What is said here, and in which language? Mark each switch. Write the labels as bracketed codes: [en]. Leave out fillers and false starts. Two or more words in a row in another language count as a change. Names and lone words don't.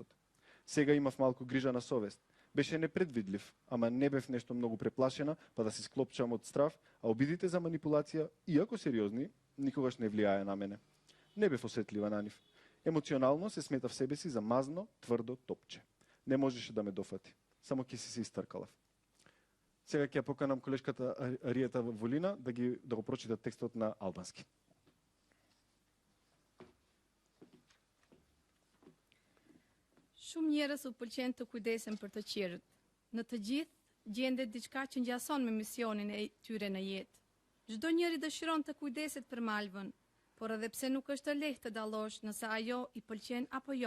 [mk] Сега имав малку грижа на совест. Беше непредвидлив, ама не бев нешто многу преплашена, па да се склопчам од страв, а обидите за манипулација, иако сериозни, никогаш не влијае на мене. Не бев осетлива на нив. Емоционално се сметав себе си за мазно, тврдо топче. Не можеше да ме дофати. Само ќе се истркалав. Сега ќе ја поканам колешката Ариета Волина да го прочита текстот на албански. [sq] Shumë njerëz u pëlqen të kujdesen për të tjerët. Në të gjithë gjendet diçka që ngjason me misionin e tyre në jetë. Çdo njeri dëshiron të kujdeset për malvën, por edhe pse nuk është e lehtë të dallosh nëse ajo i pëlqen apo jo.